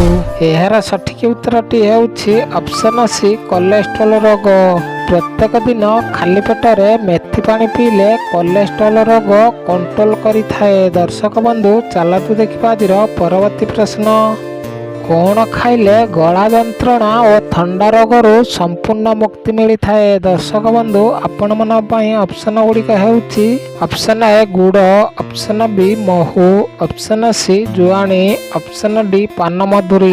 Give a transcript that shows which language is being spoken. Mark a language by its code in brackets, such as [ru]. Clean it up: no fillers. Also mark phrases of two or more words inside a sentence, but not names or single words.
[or] ଏହାର ସଠିକ ଉତ୍ତରଟି ହେଉଛି ଅପସନ ସି କୋଲେଷ୍ଟ୍ରଲ ରୋଗ। ପ୍ରତ୍ୟେକ ଦିନ ଖାଲି ପେଟରେ ମେଥି ପାଣି ପିଇଲେ କୋଲେଷ୍ଟ୍ରଲ ରୋଗ କଣ୍ଟ୍ରୋଲ କରିଥାଏ। ଦର୍ଶକ ବନ୍ଧୁ, ଚାଲନ୍ତୁ ଦେଖିବା ଆଜିର ପରବର୍ତ୍ତୀ ପ୍ରଶ୍ନ। କଣ ଖାଇଲେ ଗଳା ଯନ୍ତ୍ରଣା ଓ ଥଣ୍ଡା ରୋଗରୁ ସମ୍ପୂର୍ଣ୍ଣ ମୁକ୍ତି ମିଳିଥାଏ? ଦର୍ଶକ ବନ୍ଧୁ, ଆପଣମାନଙ୍କ ପାଇଁ ଅପସନ ଗୁଡ଼ିକ ହେଉଛି ଅପସନ ଏ ଗୁଡ଼, ଅପସନ ବି ମହୁ, ଅପସନ ସି ଜୁଆଣି, ଅପସନ ଡି ପାନ ମଧୁରୀ।